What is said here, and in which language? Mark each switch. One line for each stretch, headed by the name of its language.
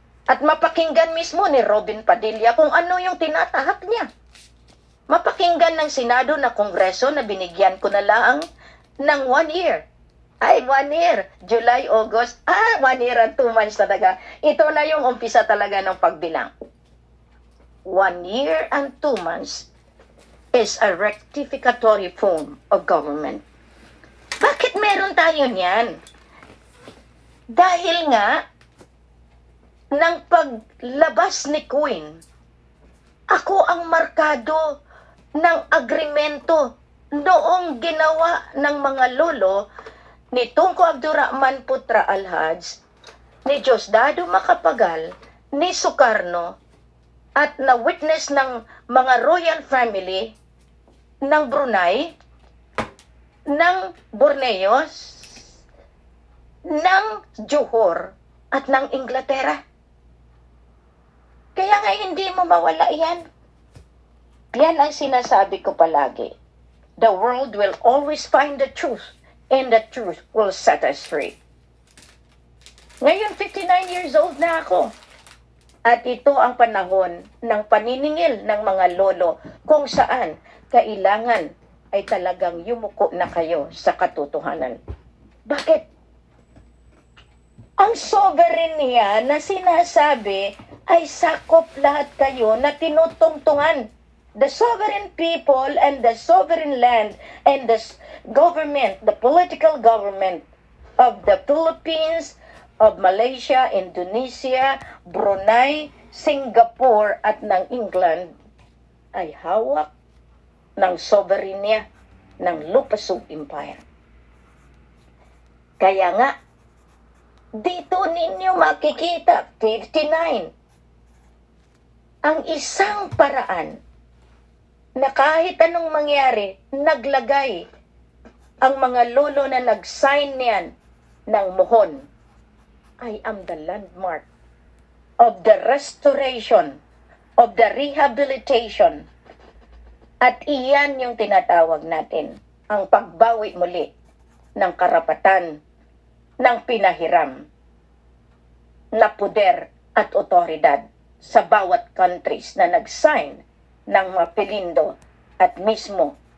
Filipino: At mapakinggan mismo ni Robin Padilla kung ano yung tinatahak niya. Mapakinggan ng Senado na Kongreso na binigyan ko na lang ng 1 year. Ay, 1 year. July, August.
English: 1 year and 2 months
Filipino: talaga. Ito na yung umpisa talaga ng pagbilang.
English: 1 year and 2 months is a rectificatory form of government.
Filipino: Bakit meron tayo niyan? Dahil nga, ng paglabas ni Queen, ako ang markado ng agrimento noong ginawa ng mga lolo ni Tunco Abdurrahman Putra Alhaj, ni Diosdado Macapagal, ni Sukarno, at na-witness ng mga royal family ng Brunei, ng Borneo, ng Johor, at ng Inglaterra. Kaya nga hindi mo mawala yan. Yan ang sinasabi ko palagi.
English: The world will always find the truth, and the truth will set us free.
Filipino: Ngayon, 59 years old na ako. At ito ang panahon ng paniningil ng mga lolo kung saan kailangan ay talagang yumuko na kayo sa katotohanan. Bakit? Ang sovereign niya na sinasabi ay sakop lahat kayo na tinutungtungan.
English: The sovereign people and the sovereign land and the government, the political government of the Philippines, of Malaysia, Indonesia, Brunei, Singapore at ng England
Filipino: ay hawak ng soberenya ng Lupasug Empire. Kaya nga, dito ninyo makikita, 59, ang isang paraan na kahit anong mangyari, naglagay ang mga lolo na nag-sign niyan ng mohon.
English: I am the landmark of the restoration, of the rehabilitation.
Filipino: At iyan yung tinatawag natin, ang pagbawi muli ng karapatan, ng pinahiram, na puder at otoridad sa bawat countries na nag-sign ng mapilindo at mismo.